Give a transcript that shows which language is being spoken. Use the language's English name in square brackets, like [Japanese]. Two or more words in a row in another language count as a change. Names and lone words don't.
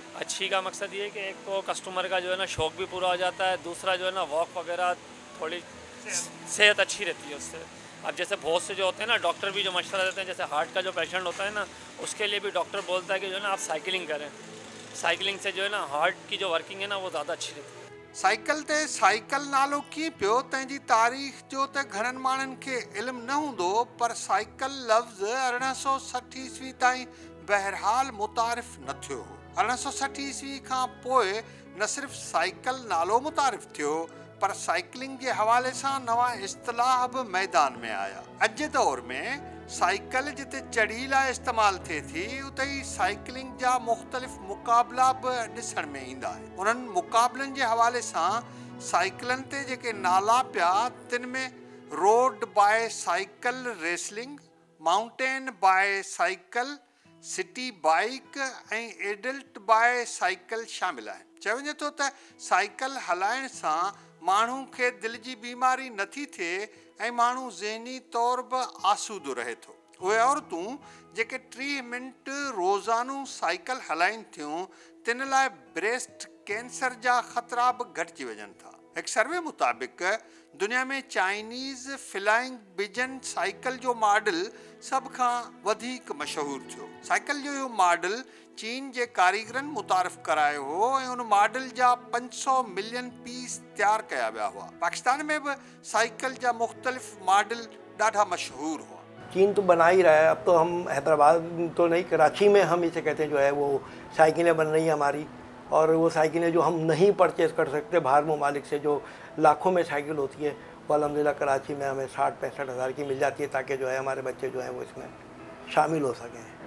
[Urdu] اچھی کا مقصد یہ ہے کہ ایک تو کسٹمر کا جو ہے نا شوق بھی پورا ہو جاتا ہے، دوسرا جو ہے نا واک وغیرہ تھوڑی صحت اچھی رہتی ہے اس سے. اب جیسے بہت سے جو ہوتے ہیں نا ڈاکٹر بھی جو مشورہ دیتے ہیں، جیسے ہارٹ کا جو پیشنٹ ہوتا ہے نا اس کے لیے بھی ڈاکٹر بولتا ہے کہ جو ہے نا آپ سائیکلنگ کریں. سائیکلنگ سے جو ہے نا ہارٹ کی جو ورکنگ ہے نا وہ زیادہ اچھی رہتی ہے. [Sindhi] साइकिल ते साइकिल नालो कीअं पियो, तंहिंजी तारीख़ जो त घणनि माण्हुनि खे इल्मु न हूंदो, पर साइकिल लफ़्ज़ 1860 ईस्वी ताईं बहरहाल मुतारिफ़ न थियो हो। 1860 ईस्वी खां पोइ न सिर्फ़ु साइकिल नालो मुतारिफ़ थियो, पर साइकिलिंग जे हवाले सां नवां इस्तिलाह बि मैदान में आया। अॼु जे दौर में साइकिल जिते चढ़ी लाइ इस्तेमालु थिए थी, उते ई साइकिलिंग जा मुख़्तलिफ़ मुक़ाबला बि ॾिसण में ईंदा आहिनि। उन्हनि मुक़ाबलनि जे हवाले सां साइकिलनि ते जेके नाला पिया, तिन में [English] road bi cycle wrestling, mountain bi cycle, city bike [Sindhi] ऐं [English] adult bi cycle [Sindhi] शामिल आहिनि। चयो वञे थो त साइकिल हलाइण सां माण्हू खे दिलि जी बीमारी नथी थिए ऐं माण्हू ज़हनी तौर बि आसूदो रहे थो। उहे औरतूं जेके 30 मिंट रोज़ानो साइकिल हलाइनि थियूं, तिन लाइ [English] breast cancer [Sindhi] जा ख़तरा बि घटिजी वञनि था। हिकु सर्वे मुताबिक़ दुनिया में चाइनीज़ फ्लाइंग पिजन साइकिल जो मॉडल सभ खां वधीक मशहूरु थियो। साइकिल जो इहो मॉडल चीन जे कारीगरनि मुतारिफ़ करायो हो ऐं उन मॉडल जा 500 [English] million piece [Sindhi] तैयार कया विया हुआ। पाकिस्तान में भी साइकिल जा मुख्तलिफ मॉडल ॾाढा मशहूर हुआ। [Urdu] چین تو بنا ہی رہا ہے. اب تو ہم حیدرآباد تو نہیں، کراچی میں ہم اسے کہتے ہیں جو ہے وہ سائیکلیں بن رہی ہیں ہماری، اور وہ سائیکلیں جو ہم نہیں پرچیز کر سکتے باہر ممالک سے، جو لاکھوں میں سائیکل ہوتی ہے، وہ الحمدللہ کراچی میں ہمیں 60-65 ہزار کی مل جاتی ہے، تاکہ جو ہے ہمارے بچے جو ہیں وہ اس میں شامل ہو سکیں.